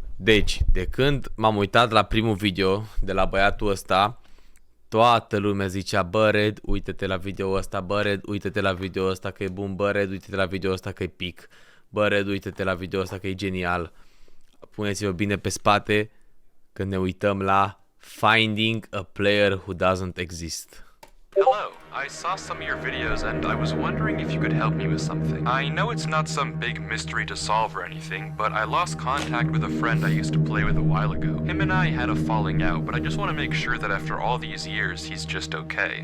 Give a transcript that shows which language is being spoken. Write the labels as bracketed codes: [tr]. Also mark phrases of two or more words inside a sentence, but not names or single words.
[ro] Deci, de când m-am uitat la primul video de la băiatul ăsta, toată lumea zicea, bă, Red, uite-te la video ăsta, bă, Red, uite-te la video ăsta că e bun, bă, Red, uite-te la video ăsta că e pic, bă, Red, uite-te la video ăsta că e genial. Puneți-vă bine pe spate când ne uităm la Finding a Player Who Doesn't Exist. [en] Hello, I saw some of your videos and I was wondering if you could help me with something. I know it's not some big mystery to solve or anything, but I lost contact with a friend I used to play with a while ago. Him and I had a falling out, but I just want to make sure that after all these years, he's just okay.